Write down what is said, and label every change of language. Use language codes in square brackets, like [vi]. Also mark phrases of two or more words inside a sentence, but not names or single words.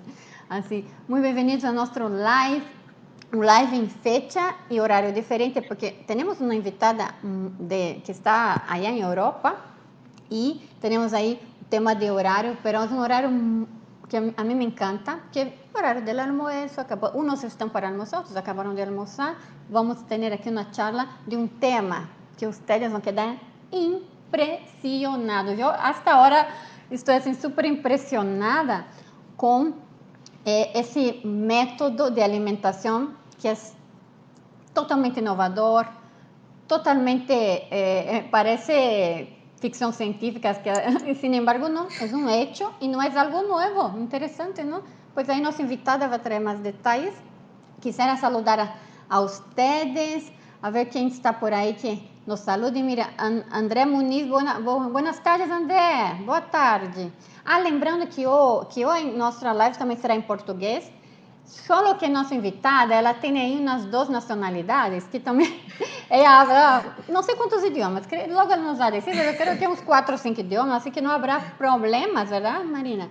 [es] Así, muy bienvenidos a nuestro live, un live en fecha y horario diferente, porque tenemos una invitada que está allá en Europa y tenemos ahí un tema de horario, pero es un horario que a mí me encanta, que es el horario del almuerzo, unos están para almorzar, otros acabaron de almorzar. Vamos a tener aquí una charla de un tema que ustedes van a quedar impresionados. Yo hasta ahora estoy así súper impresionada con [pt] esse método de alimentação que é totalmente inovador, totalmente parece ficção científica, [es] que sin embargo [pt] não, é um hecho e não é algo novo, interessante, não? Pois aí nossa invitada vai trazer mais detalhes. [es] Quisiera saludar a ustedes, [pt] a ver quem está por aí que nos salude. [es] Mira, André Muniz, buenas tardes, [pt] André, boa tarde. Lembrando que hoje nossa live também será em português, só que nossa invitada, ela tem aí umas 2 nacionalidades, que também, ela habla, não sei quantos idiomas, logo ela nos vai dizer, eu creio que uns 4 ou 5 idiomas, assim que não haverá problemas, verdade, Marina?